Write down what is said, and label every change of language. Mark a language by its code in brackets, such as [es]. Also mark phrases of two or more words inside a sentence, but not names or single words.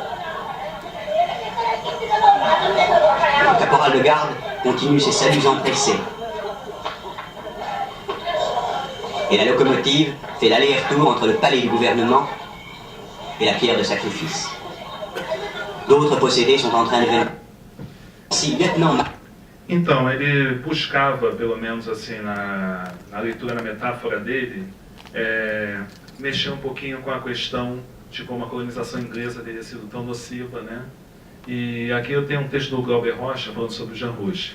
[fr] Le caporal de garde continue ses saluts empressés. Et la locomotive fait l'aller-retour entre le palais du gouvernement et la pierre de sacrifice. D'autres possédés sont en train de venir. Si lieutenant... [pt] Então, ele buscava, pelo menos assim, na leitura, na metáfora dele, mexer um pouquinho com a questão de como a colonização inglesa teria sido tão nociva, né? E aqui eu tenho um texto do Glauber Rocha falando sobre o Jean Rouch.